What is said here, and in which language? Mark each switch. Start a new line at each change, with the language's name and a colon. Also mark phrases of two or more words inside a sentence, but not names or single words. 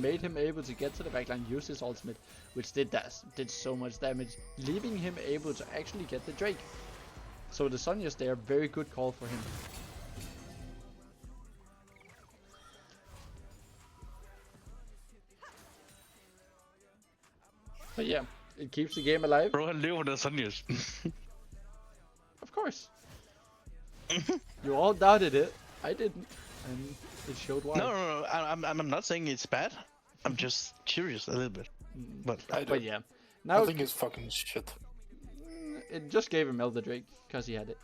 English: made him able to get to the backline, use his ultimate, which did so much damage, leaving him able to actually get the Drake. So the Sonias, they are very good call for him. But yeah, it keeps the game alive. Bro,
Danish: han lever der Sonias.
English: Of course. You all doubted it. I didn't. And it showed why. No. I'm not saying it's bad. I'm just curious a little bit. But But yeah. I Now think it's fucking shit. it just gave him Elder Drake because he had it.